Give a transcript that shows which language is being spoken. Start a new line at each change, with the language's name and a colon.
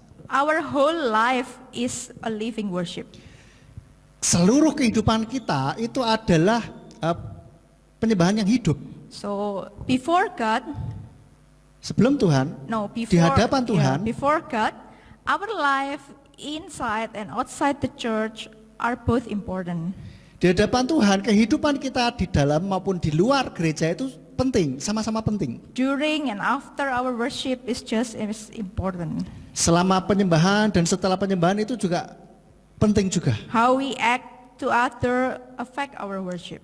English: our whole life is a living worship.
Indonesian: seluruh kehidupan kita itu adalah penyembahan yang hidup.
English: So before God,
Indonesian: Sebelum Tuhan,
English: no, before,
Indonesian: di hadapan Tuhan,
English: before God, our life inside and outside the church are both important.
Indonesian: di hadapan Tuhan, kehidupan kita di dalam maupun di luar gereja itu penting, sama-sama penting.
English: During and after our worship is just as important.
Indonesian: Selama penyembahan dan setelah penyembahan itu juga penting juga.
English: How we act to other affect our worship.